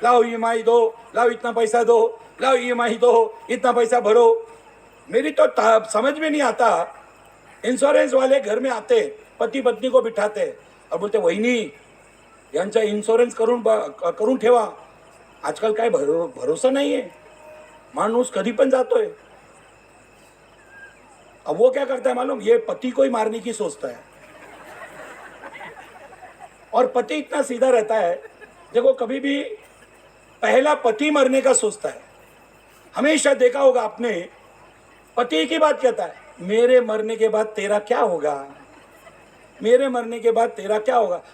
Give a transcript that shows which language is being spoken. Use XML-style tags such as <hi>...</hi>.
<hi>लाओ ईएमआई दो, लाओ इतना पैसा दो, लाओ ईएमआई दो, इतना पैसा भरो। मेरी तो समझ में नहीं आता। इंश्योरेंस वाले घर में आते, पति पत्नी को बिठाते और बोलते</hi> <mr>वहिनी यांचा इन्शुरन्स करून ठेवा. आजकाल काय भरोसा नाहीये, माणूस कधी पण जातोय.</mr> <hi>अब वो क्या करता है मालूम, ये पति को ही मारने की सोचता है. और पति इतना सीधा रहता है, देखो कभी भी पहला पति मरने का सोचता है. हमेशा देखा होगा आपने, पति की बात कहता है, मेरे मरने के बाद तेरा क्या होगा, मेरे मरने के बाद तेरा क्या होगा.</hi>